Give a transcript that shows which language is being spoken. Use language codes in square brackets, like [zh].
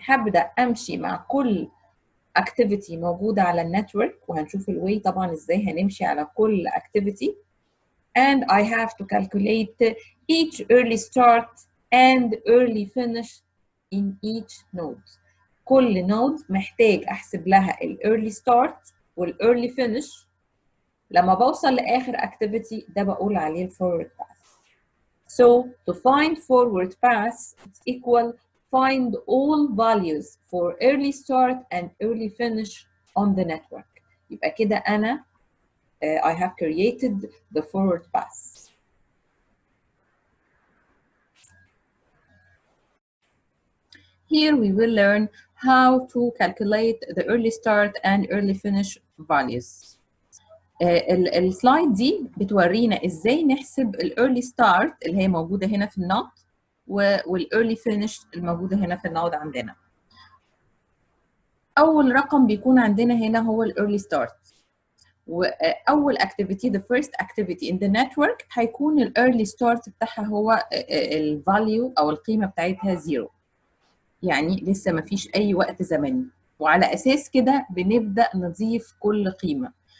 [ar] هبدأ أمشي مع كل [en] activity [ar] موجودة على النتورك وهنشوف الواي طبعا ازاي هنمشي على كل [en] activity and I have to calculate each early start and early finish in each node. [ar] كل نود محتاج أحسب لها ال early start وال early finish. لما بوصل لآخر activity ده بقول عليه ال forward pass. [en] So to find forward pass it's equal find all values for early start and early finish on the network. [ar] يبقى كده أنا [en] I have created the forward pass. Here we will learn how to calculate the early start and early finish values. [ar] السلايد دي بتورينا ازاي نحسب الايرلي ستارت اللي هي موجوده هنا في النود والايرلي فينش الموجوده هنا في النود عندنا. اول رقم بيكون عندنا هنا هو الايرلي ستارت. واول activity [en] the first activity in the network [ar] هيكون ال early start بتاعها هو ال value او القيمه بتاعتها 0، يعني لسه ما فيش اي وقت زمني، وعلى اساس كده بنبدا نضيف كل قيمه.